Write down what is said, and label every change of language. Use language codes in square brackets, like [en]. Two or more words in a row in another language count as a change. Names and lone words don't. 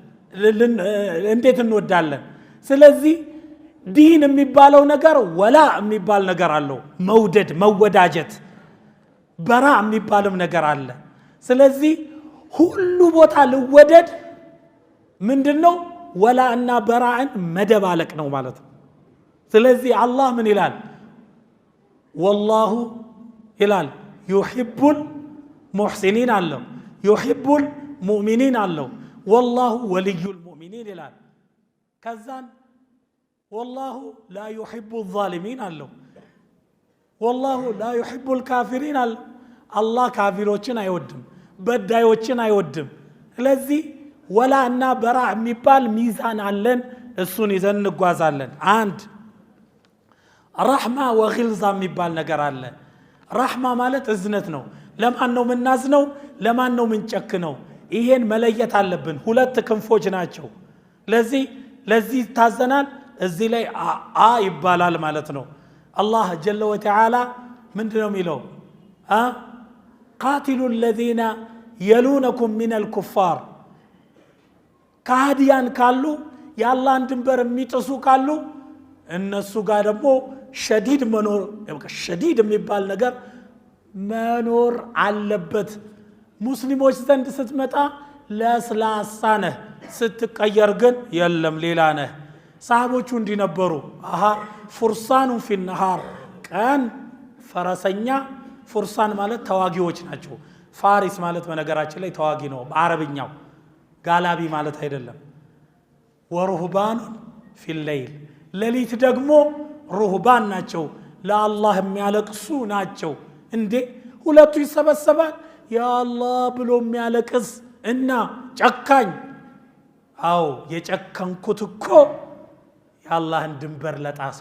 [am] እንዴት እንወዳለን ስለዚህ ዲን የሚባለው ነገር ወላ የሚባል ነገር አለው መውደድ መወዳጀት በራ የሚባልም ነገር አለ ስለዚህ ሁሉ ቦታ ልወደድ ምንድነው ወላ እና በራን መደባለቅ ነው ማለት ነው ስለዚህ አላህ ምን ይላል والله ይላል [ar] يحب المحسنين [am] አለው [ar] يحب المؤمنين [am] አለው [ar] والله ولي المؤمنين [am] ይላል ከዛን [ar] والله لا يحب الظالمين [am] አለው [ar] والله لا يحب الكافرين [am] አለው አላህ ካፊሮችን አይወድም በዳዮችን አይወድም ስለዚህ ወላ እና በራ የሚባል ሚዛን አለን እሱን ይዘን እንጓዛለን አንድ [ar] رحمة وغلظة [am] የሚባል ነገር አለ ረህማ ማለት እዝነት ነው ለማን ነው ምናዝነው ለማን ነው ምንጨክነው ይሄን መለየት አለብን ሁለት ክንፎች ናቸው ለዚህ ታዘናል እዚህ ላይ ይባላል ማለት ነው አላህ [ar] جل وتعالى [am] ምንድነው የሚለው [ar] قاتلوا الذين يلونكم من الكفار [am] ካዲያን ካሉ ያላህን ድንበር የሚጥሱ ካሉ እነሱ ጋር ደግሞ ሸዲድ መኖር ሸዲድ የሚባል ነገር መኖር አለበት ሙስሊሞች ዘንድ ስትመጣ ለስላሳ ነህ ስትቀየር ግን የለም ሌላ ነህ ሰሃቦቹ እንዲነበሩ [ar] فرسان في النهار [am] ቀን ፈረሰኛ ፉርሳን ማለት ተዋጊዎች ናቸው ፋሪስ ማለት በነገራችን ላይ ተዋጊ ነው በአረብኛው ጋላቢ ማለት አይደለም [ar] ورهبان في الليل [am] ለሊት ደግሞ ሩህባን ናቸው ለአላህ የሚያለቅሱ ናቸው እንዴ ሁለቱ ይሰበሰባል ያ አላህ ብሎ የሚያለቅስ እና ጨካኝ አው የጨከንኩት እኮ የአላህን ድንበር ለጣስኩ